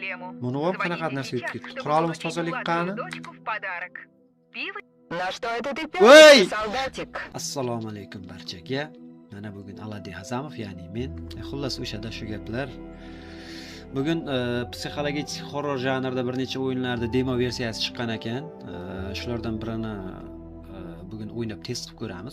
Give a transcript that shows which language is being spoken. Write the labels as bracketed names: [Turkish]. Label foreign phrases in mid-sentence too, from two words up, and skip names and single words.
[Russian] проблему. [Uzbek] Buni ham qanaqa narsa yutib ketdi? Qurolimiz tozalik qani? [Russian] Дочку в подарок. Пиво. На что это ты Ой! пялишься, солдатик? [Uzbek] Assalomu alaykum barchaga. Mana bugun Aladi Hazamov, ya'ni men. Xullas o'shada shu gaplar. Bugun psixologik horror janrida bir necha o'yinlarda demo versiyasi chiqqan ekan. Shulardan birini bugun o'ynab test qilib ko'ramiz.